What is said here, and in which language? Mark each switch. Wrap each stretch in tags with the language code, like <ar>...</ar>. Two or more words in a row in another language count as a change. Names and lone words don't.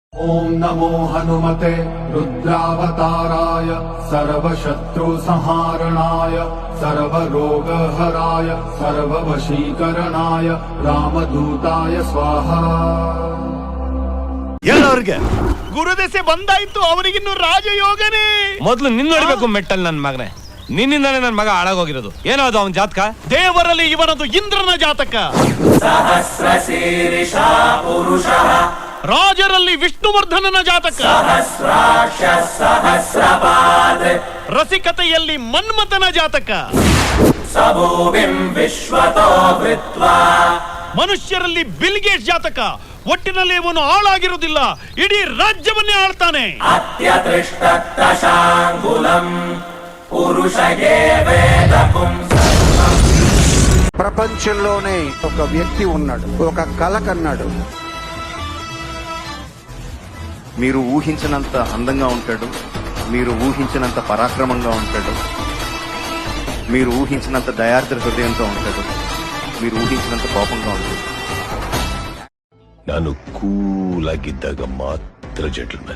<sa>ओम नमो हनुमते रुद्रावताराय सर्वशत्रुसंहारणाय सर्वरोगहराय सर्ववशीकरणाय रामदूताय स्वाहा।</sa> <kn>ಅವ್ರಿಗೆ ಗುರುದೆಸೆ ಬಂದಾಯ್ತು, ಅವರಿಗಿನ್ನು ರಾಜಯೋಗನೇ. ಮೊದಲು ನಿನ್ನ ನೋಡ್ಬೇಕು ಮೆಟ್ಟಲ್ ನನ್ನ ಮಗನೇ, ನಿನ್ನಿಂದಾನೆ ನನ್ನ ಮಗ ಹಾಳಾಗೋಗಿರೋದು. ಏನೋ ಅದು ಅವನ ಜಾತಕ. ದೇವರಲ್ಲಿ ಇವನದು ಇಂದ್ರನ ಜಾತಕ.</kn> <sa>ಸಹಸ್ರಶೀರ್ಷಾ ಪುರುಷಃ</sa> <kn>ರಾಜರಲ್ಲಿ ವಿಷ್ಣುವರ್ಧನನ ಜಾತಕ.</kn> <sa>ಸಹಸ್ರಾಕ್ಷ ಸಹಸ್ರಪಾದ</sa> <kn>ರಸಿಕತೆಯಲ್ಲಿ ಮನ್ಮಥನ ಜಾತಕ.</kn> <sa>ಸಭೂವಿಂ ವಿಶ್ವತೋ ವೃತ್ವಾ</sa> <kn>ಮನುಷ್ಯರಲ್ಲಿ ಬಿಲ್ಗೇಟ್ಸ್ ಜಾತಕ. ಒಟ್ಟಿನಲ್ಲಿ ಇವನು ಹಾಳಾಗಿರುವುದಿಲ್ಲ, ಇಡೀ ರಾಜ್ಯವನ್ನೇ ಆಳ್ತಾನೆ.</kn> <sa>అత్యత్రిష్టశాంగులం పురుషగే వేదకుం.</sa> <te>ప్రపంచంలోనే ఒక వ్యక్తి ఉన్నాడు, ఒక కళ కన్నాడు. మీరు ఊహించినంత అందంగా ఉంటాడు, మీరు ఊహించినంత పరాక్రమంగా ఉంటాడు, మీరు ఊహించినంత దయార్ద్ర హృదయంతో ఉంటాడు, మీరు ఊహించినంత కోపంగా ఉంటాడు.</te> <kn>ನಾನು ಕೂಲಾಗಿದ್ದಾಗ ಮಾತ್ರ ಜೆಂಟಲ್ಮನ್.</kn>